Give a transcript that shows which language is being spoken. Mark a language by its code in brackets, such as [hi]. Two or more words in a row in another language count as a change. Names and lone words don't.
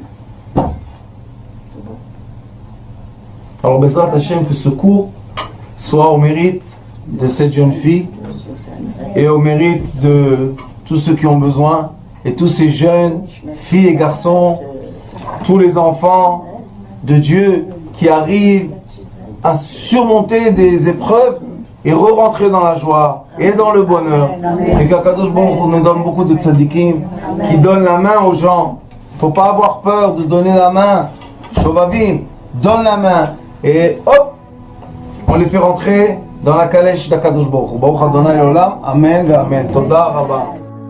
[fr] Alors, [he] בעזרת השם, [fr] que ce cours soit au mérite de cette jeune fille et au mérite de tous ceux qui ont besoin et tous ces jeunes filles et garçons, tous les enfants de Dieu qui arrivent à surmonter des épreuves et re-rentrer dans la joie et dans le bonheur. Et qu' [he] הקדוש ברוך הוא [fr] nous donne beaucoup de tzadikim qui donnent la main aux gens. Il ne faut pas avoir peur de donner la main. Shovavim, donne la main. Et hop, on les fait rentrer dans la calèche d' [he] הקדוש ברוך הוא. ברוך אדוני לעולם אמן אמן תודה רבה.